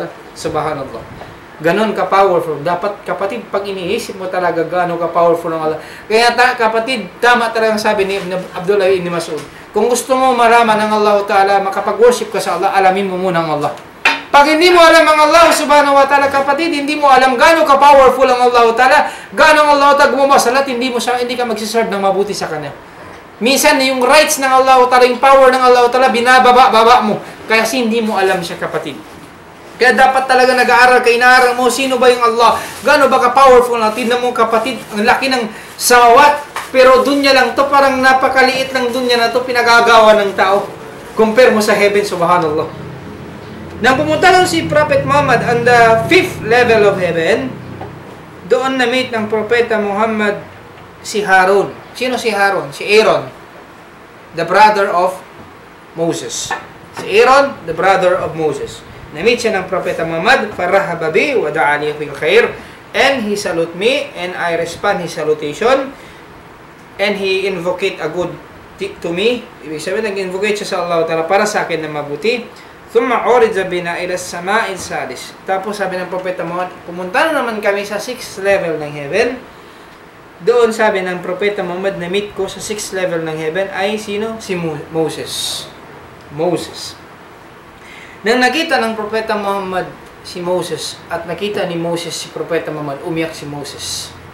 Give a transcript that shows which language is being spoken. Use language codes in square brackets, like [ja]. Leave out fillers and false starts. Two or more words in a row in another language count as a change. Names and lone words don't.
[ar] Subhanallah. [tl] Ganon ka-powerful. Dapat, kapatid, pag iniisip mo talaga gano'n ka-powerful ng Allah. Kaya kapatid, tama talagang sabi ni Abdullah ibn Mas'ud. Kung gusto mo maraman ng Allah Ta'ala, makapag-worship ka sa Allah, alamin mo muna ang Allah. Pag hindi mo alam ang Allah [ar] subhanahu wa ta'ala, [tl] kapatid, hindi mo alam gano'n ka-powerful ang Allah Ta'ala, gano'n ang Allah Ta'ala gumawa hindi ka magsiserve ng mabuti sa Kanya. Minsan, yung rights ng Allah Ta'ala, yung power ng Allah Ta'ala, binababa mo. Kaya hindi mo alam siya, kapatid. Kaya dapat talaga nag-aaral ka, inaaral mo, sino ba yung Allah? Gaano ba ka-powerful na? Tignan mo kapatid, ang laki ng samawat, pero dunya lang to, parang napakaliit ng dunya na to, pinagagawa ng tao. Compare mo sa heaven, subhanallah. Nang pumunta lang si Prophet Muhammad [en] on the 5th level of heaven, [tl] doon na-meet ng Propeta Muhammad si Harun. Sino si Harun? Si Aaron, [en] the brother of Moses. [tl] Si Aaron, [en] the brother of Moses. [tl] Na-meet siya ng Propeta Muhammad, [ar] farahaba bi wa da'ani bil khair, [en] and he salute me and I respond his salutation, and he invocate a good to me. [tl] Ibig sabihin, nag-invocate siya sa Allah Ta'ala para sa akin na mabuti. [ar] Thumma urija bina ila as-sama'il sadis. [tl] Tapos sabi ng Propeta Muhammad, pumunta na naman kami sa 6th level ng heaven. Doon sabi ng Propeta Muhammad, na-meet ko sa 6th level ng heaven ay sino? Si Moses. Nang nakita ng Propeta Muhammad si Moses at nakita ni Moses si Propeta Muhammad, umiyak si Moses.